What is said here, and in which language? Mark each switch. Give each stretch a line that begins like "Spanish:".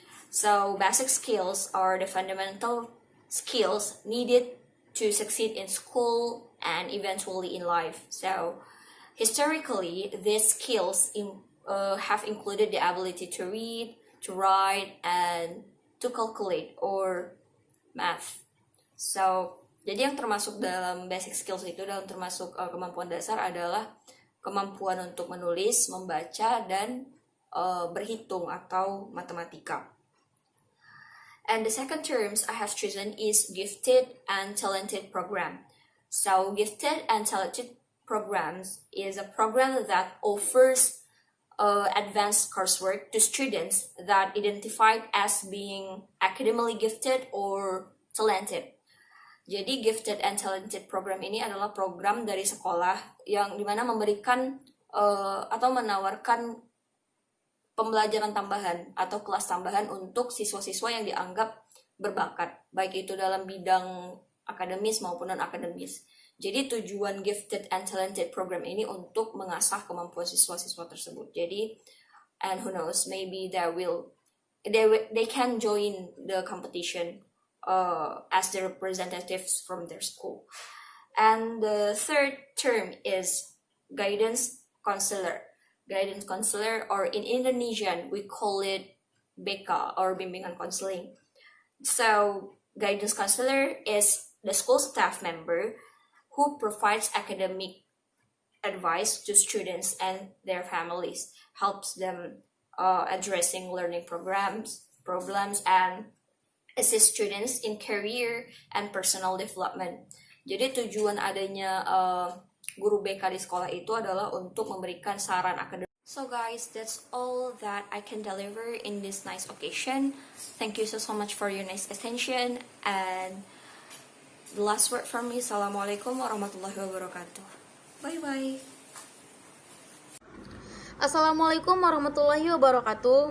English: So basic skills are the fundamental skills needed to succeed in school and eventually in life. So historically, these skills have included the ability to read, to write, and to calculate or math.
Indonesian: So, jadi yang termasuk dalam basic skills itu, dalam termasuk kemampuan dasar adalah kemampuan untuk menulis, membaca, dan berhitung atau matematika.
English: And the second terms I have chosen is gifted and talented program. So, gifted and talented programs is a program that offers advanced coursework to students that identified as being academically gifted or talented.
Indonesian: Jadi gifted and talented program ini adalah program dari sekolah yang dimana memberikan atau menawarkan pembelajaran tambahan atau kelas tambahan untuk siswa-siswa yang dianggap berbakat, baik itu dalam bidang akademis maupun non-akademis. Jadi tujuan Gifted and Talented program ini untuk mengasah kemampuan siswa-siswa tersebut.
English: Jadi, and who knows, maybe they can join the competition as the representatives from their school. And the third term is guidance counselor. Guidance counselor, or in Indonesian we call it BK or bimbingan counseling. So guidance counselor is the school staff member who provides academic advice to students and their families, helps them addressing learning problems, and assist students in career and personal development.
Indonesian: Jadi tujuan adanya guru BK di sekolah itu adalah untuk memberikan saran akademik.
English: So guys, that's all that I can deliver in this nice occasion. Thank you so much for your nice attention, and the last word from me,
Arabic: Assalamualaikum warahmatullahi wabarakatuh.
English: Bye bye.
Arabic: Assalamualaikum warahmatullahi wabarakatuh.